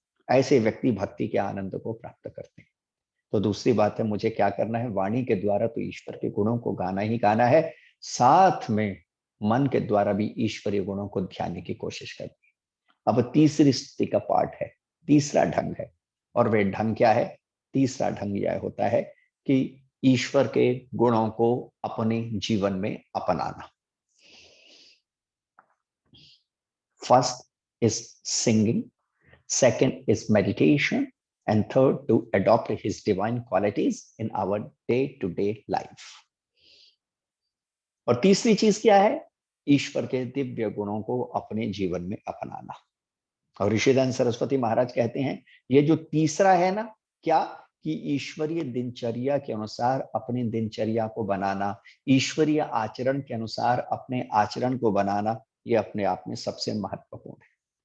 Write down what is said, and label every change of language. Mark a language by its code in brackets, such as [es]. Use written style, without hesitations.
[hi] ऐसे व्यक्ति भक्ति के आनंद को प्राप्त करते हैं। तो दूसरी बात है, मुझे क्या करना है, वाणी के द्वारा तो ईश्वर के गुणों को गाना ही गाना है, साथ में मन के द्वारा भी ईश्वरीय गुणों को ध्यान की कोशिश करनी है। अब तीसरी स्थिति का पार्ट है, तीसरा ढंग है, और वह ढंग क्या है? तीसरा ढंग यह होता है कि ईश्वर के गुणों को अपने जीवन में अपनाना। [en] First is singing, second is meditation, and third to adopt his divine qualities in our day-to-day life. [hi] और तीसरी चीज क्या है? ईश्वर के दिव्य गुणों को अपने जीवन में अपनाना। और ऋषिदयानंद सरस्वती महाराज कहते हैं, ये जो तीसरा है ना, क्या कि ईश्वरीय दिनचर्या के अनुसार अपने दिनचर्या को बनाना, ईश्वरीय आचरण के अनुसार अपने आचरण को बनाना, ये अपने आप में सबसे महत्वपूर्ण है।